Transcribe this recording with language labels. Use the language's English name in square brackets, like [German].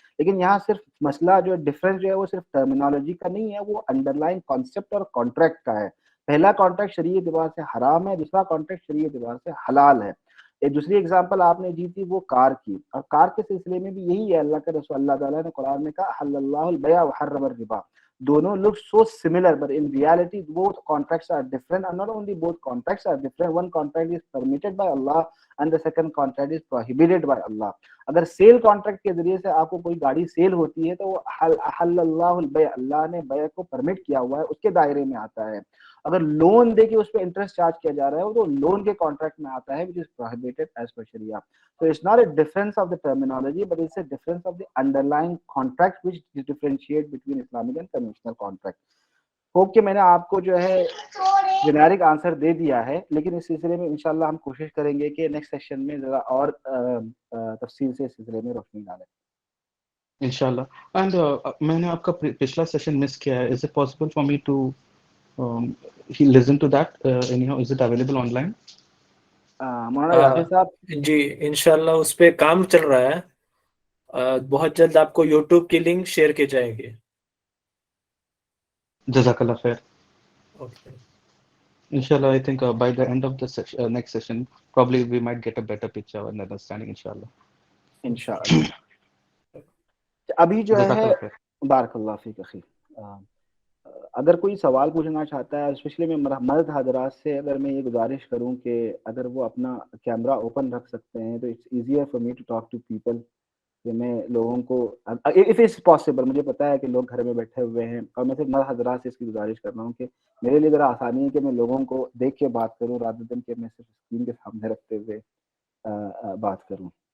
[Urdu] لیکن یہاں صرف مسئلہ جو ڈفرینس جو ہے وہ صرف ٹرمینالوجی کا نہیں ہے, وہ انڈر لائن کانسیپٹ اور کانٹریکٹ کا ہے. پہلا کانٹریکٹ شرعی اعتبار سے حرام ہے, دوسرا کانٹریکٹ شرعی اعتبار سے حلال ہے. ایک دوسری اگزامپل آپ نے دی تھی وہ کار کی, اور کار کے سلسلے میں بھی یہی ہے. اللہ کے رسول اللہ تعالیٰ نے قرآن میں کہا [Arabic] حل اللہ البیع وحرم الربا. [English] دونوں look so similar, but in reality both contracts are different, and not only both contracts are different, one contract is permitted by Allah and the second contract is prohibited by Allah. [Urdu] اگر sale contract کے ذریعے سے آپ کو کوئی گاڑی cell ہوتی ہے تو وہ [Arabic] حل اللہ البیع, [Urdu] اللہ نے بیع کو پرمٹ کیا ہوا ہے, اس کے دائرے میں آتا ہے. اگر لون دے کے اس پہ انٹرسٹ چارج کیا جا رہا ہے تو لون کے کانٹریکٹ میں آتا ہے, [English] which is prohibited as per Sharia. So it's not a difference of the terminology, but it's a difference of the underlying contract which differentiate between Islamic and conventional contract. [Urdu] Hope کہ میں نے آپ کو جو ہے جنیرک آنسر دے دیا ہے, لیکن اس سلسلے میں انشاءاللہ ہم کوشش کریں گے کہ نیکسٹ سیشن میں ذرا اور تفصیل سے اس سلسلے میں روشنی ڈالیں انشاءاللہ. اینڈ میں نے آپ کا پچھلا سیشن مس کیا ہے. [English] Is it possible for me to listen to that anyhow? Is it available online? [Urdu] مولانا یاسر صاحب. جی انشاءاللہ اس پہ کام چل رہا ہے, بہت جلد آپ کو یوٹیوب کی لنک شیئر کی جائے گی. جزاک اللہ خیر. [English] Okay. Inshallah, I think by the end of the next session, probably we might get a better picture and understanding. Inshallah. [Urdu] ابھی جو جزاک ہے اللہ خیر. بارک اللہ فیک اخی, اگر کوئی سوال پوچھنا چاہتا ہے, اسپیشلی میں مرد حضرات سے اگر میں یہ گزارش کروں کہ اگر وہ اپنا کیمرہ اوپن رکھ سکتے ہیں تو [English] it's easier for me to talk to people, [Urdu] کہ میں لوگوں کو [English] if it's possible, [Urdu] مجھے پتا ہے کہ لوگ گھر میں بیٹھے ہوئے ہیں, اور میں صرف مرد حضرات سے اس کی گزارش کر رہا ہوں کہ میرے لیے ذرا آسانی ہے کہ میں لوگوں کو دیکھ کے بات کروں [English] rather than [Urdu] کہ میں صرف اسکرین کے سامنے رکھتے ہوئے بات کروں.